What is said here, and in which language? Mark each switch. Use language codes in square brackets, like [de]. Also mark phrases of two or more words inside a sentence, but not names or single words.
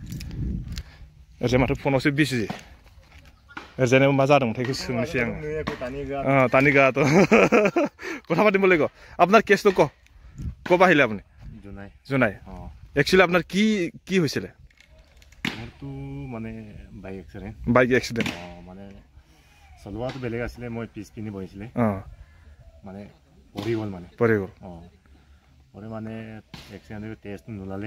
[brx] ओरैजाय माथो फनावसो बिजि ओरैजायनाव मा जादोंमोनथाय बेखौ सोंनोसै आङो तानिगा तो [as] কথা পাতিব লাগিব আপনার কেস তো কবা আহিলে আপনি জোনাই একচুয়ালি আপনার কি কি হয়েছিল মোৰটো মানে বাইক এক্সিডেন্ট মানে চলোৱাটো বেলেগ আছিলে মই পিছ পিনি বহিছিলে মানে পৰি গ'ল পৰি মানে এক্সিডেন্ট টেষ্ট নোলালে